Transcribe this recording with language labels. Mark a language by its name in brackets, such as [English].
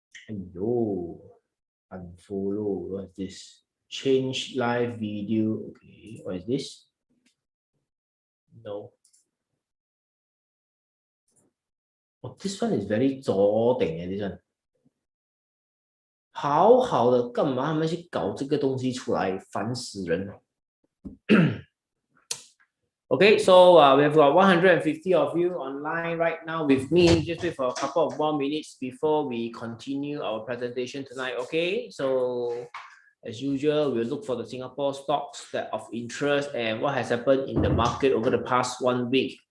[English] Ayo, unfollow. What's this? Change live video. Okay, what is this? No. Oh, this one is very [Chinese] 左顶的 [English] this one. [Chinese] 好好的，干嘛他们去搞这个东西出来，烦死人了。 [English] Okay, so we have got 150 of you online right now with me. Just wait for a couple of more minutes before we continue our presentation tonight. Okay, so as usual, we'll look for the Singapore stocks that of interest and what has happened in the market over the past 1 week.